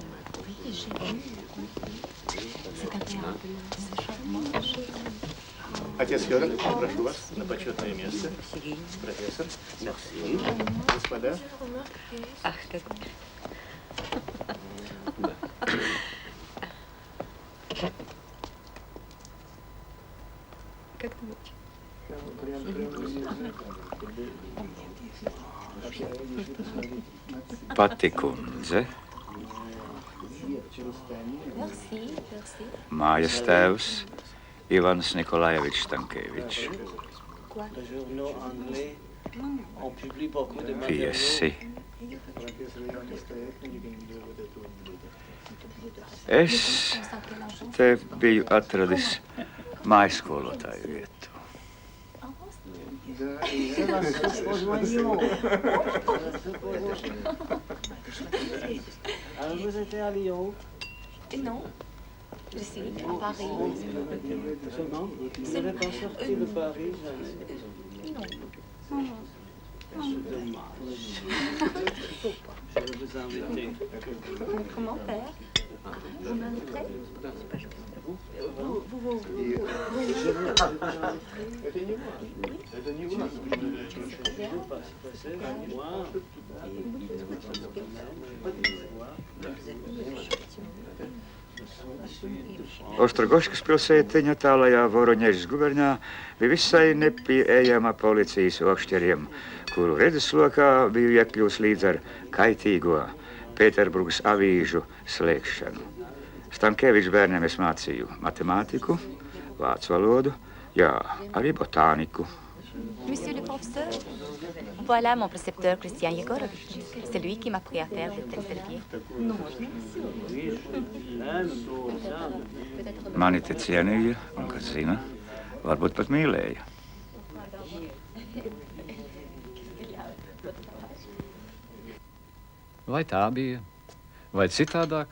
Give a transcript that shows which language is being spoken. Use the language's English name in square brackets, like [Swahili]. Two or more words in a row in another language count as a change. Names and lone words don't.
[Russian] Отец Федор, прошу вас на почетное место. Профессор. Мерси. Господа. Ах, так. Как ты будешь? [Latvian] Pati kundze, mājas tēvs Ivans Nikolajevičs Stankēvičs. Viesi. Es te biju atradis mājskolotāju vietu. [French] Alors vous étiez à Lyon? Non, je suis à Paris. Seulement? Vous n'avez pas sorti de Paris? Non. C'est dommage. Je vais vous inviter. Comment faire? Vous m'inviterez? [Russian] Это не важно. Это не важно. [Latvian] Ostrogoškas pilsētiņa tālajā Voroņežas gubernā bija visai nepieejama policijas okšķeriem, kuru redzeslokā biju iekļūs līdz ar kaitīgo Pēterburgas avīžu slēgšanu. Stankēvičs bērniem es mācīju matemātiku, vācu valodu, jā, arī botāniku. [French] Monsieur le professeur, voilà mon précepteur Christian Yegorovitch. C'est lui qui m'a appris à faire de tels selviers. [Latvian] Mani te cienīja un, kas zina, varbūt pat mīlēja. Vai tā bija, vai citādāk?